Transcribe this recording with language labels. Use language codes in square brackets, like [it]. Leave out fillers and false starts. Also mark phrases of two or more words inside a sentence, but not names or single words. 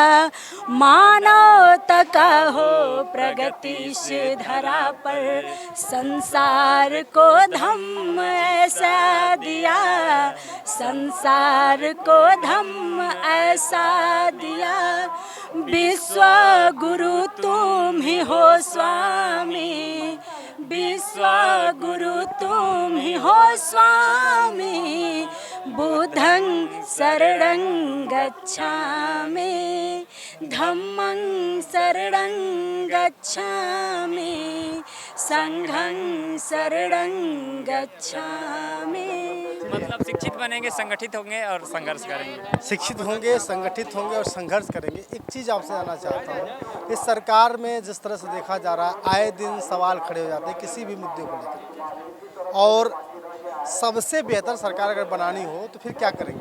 [hi] मानवता का हो प्रगति इस धरा पर, संसार को धम्म ऐसा दिया, संसार को धम्म ऐसा दिया। विश्व गुरु तुम ही हो स्वामी, विश्व गुरु तुम ही हो स्वामी। [pi] बुद्धं शरणं गच्छामि, धम्मं शरणं गच्छामि, संघं शरणं गच्छामि। [hi] मतलब शिक्षित बनेंगे, संगठित होंगे और संघर्ष करेंगे। शिक्षित होंगे, संगठित होंगे और संघर्ष करेंगे। एक चीज़ आपसे जानना चाहता हूँ, इस सरकार में जिस तरह से देखा जा रहा है, आए दिन सवाल खड़े हो जाते हैं किसी भी मुद्दे को लेकर, और सबसे बेहतर सरकार अगर बनानी हो तो फिर क्या करेंगे?